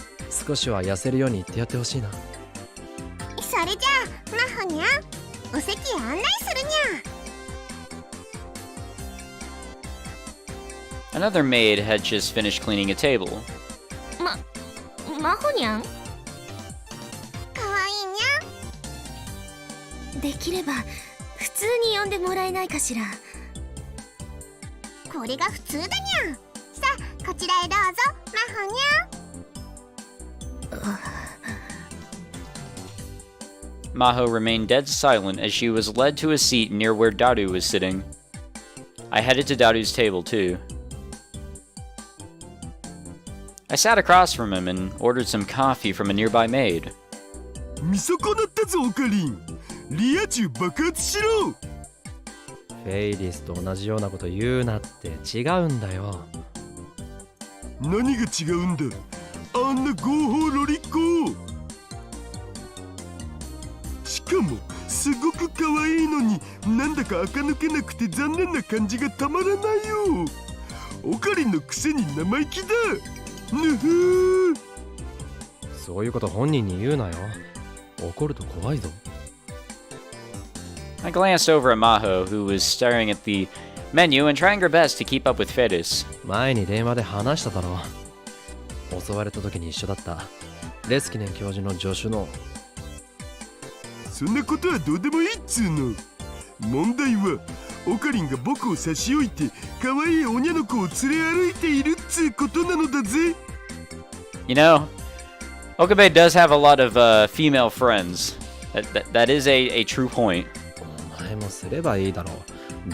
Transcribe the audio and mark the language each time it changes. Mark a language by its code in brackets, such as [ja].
[ja] 少しは痩せるように言ってやってほしいな。それじゃあ、マホにゃ、お席へ案内するにゃ。 [en] Another maid had just finished cleaning a table. [ja] マホにゃん？かわいいにゃ。できれば普通に呼んでもらえないかしら。これが普通だにゃ。さあ、こちらへどうぞ、マホにゃ。 [en] Maho remained dead silent as she was led to a seat near where Daru was sitting. I headed to Daru's table too. I sat across from him and ordered some coffee from a nearby maid. [ja] 見損なったぞオカリン。リア充爆発しろ。フェイリスと同じようなこと言うなって。違うんだよ。何が違うんだ。あんな合法ロリコ。しかもすごく可愛いのに、なんだか垢抜けなくて残念な感じがたまらないよ。オカリンのくせに生意気だ。ぬふー。そういうこと本人に言うなよ。怒ると怖いぞ。 [en] I glanced over at Maho, who was staring at the menu and trying her best to keep up with Fedis. [ja] 前に電話で話しただろう。襲われた時に一緒だったレスキネン教授の助手の。そんなことはどうでもいいっつうの。問題はオカリンが僕を差し置いて可愛い女の子を連れ歩いているっつうことなのだぜ。 [en] You know, Okabe does have a lot of female friends. That is a true point. [ja] お前もすればいいだろう。